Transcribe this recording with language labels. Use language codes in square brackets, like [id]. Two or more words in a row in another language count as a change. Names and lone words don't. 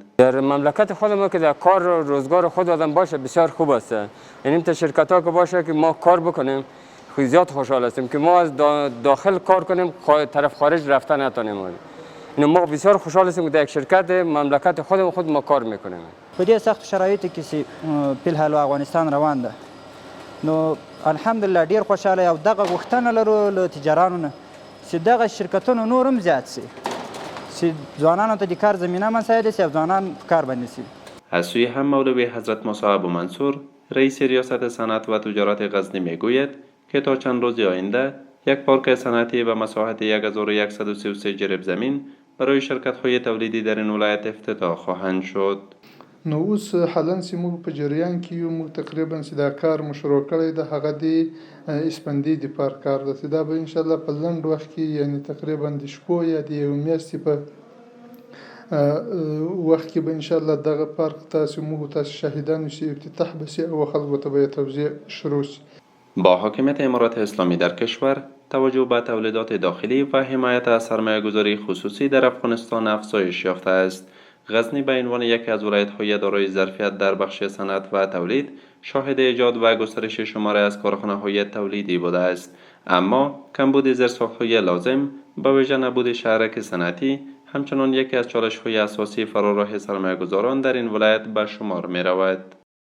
[fa] در مملکت خود ما که در کار و روزگار خود آدم باشه بسیار خوب است. یعنی تا شرکت ها که باشه که ما کار بکنیم خیلی زیاد خوشحال هستیم که ما از داخل کار کنیم، طرف خارج رفتن نتونیم. اینو ما بسیار خوشحال هستیم که در یک شرکت مملکت خود ما کار میکنیم. [ps] په دې سخت شرایطو کې چې په الحال افغانستان روان ده، نو الحمدلله ډیر خوشاله او دغه غوښتنه لرو له تجارانو نه چې دغه شرکتونو نور هم زیات شي، چې ځوانانو ته د کار زمینه مساعده شي او ځوانان کار باندې شي. [fa] از سوی هم مولوی حضرت موسی ابو منصور رئیس ریاست صنعت و تجارت غزنی میگوید که تا چند روز آینده یک پارک صنعتی به مساحت 1133 جریب زمین برای شرکت‌های تولیدی در این ولایت افتتاح خواهند شد. [ps] نو اوس حالن چې موږ په جریان کې یو، موږ تقریبا چې دا کار مشروع کړی ده هغه د اسپندي د پارک کار ده چې دا به انشاءالله په لنډ وخت کې یعنی تقریبا د شپو یا د یوې میاشتې په وخت کې به انشاءالله دغه پارک تاسو موږ تاسو شاهدان شي افتتاح بشي او خلکو ته به توزیع شروع شي. [fa] با حاکمیت امارات اسلامی در کشور توجه به تولیدات داخلی و حمایت از سرمایه‌گذاری خصوصی در افغانستان افزایش یافته است. غزنی به عنوان یکی از ولایت‌های دارای ظرفیت در بخش صنعت و تولید شاهد ایجاد و گسترش شماره از کارخانه‌های تولیدی بوده است، اما کمبود زیرساخت‌های لازم به ویژه نبود شهرک صنعتی همچنان یکی از چالش‌های اساسی فراراه سرمایه‌گذاران در این ولایت به شمار می‌رود.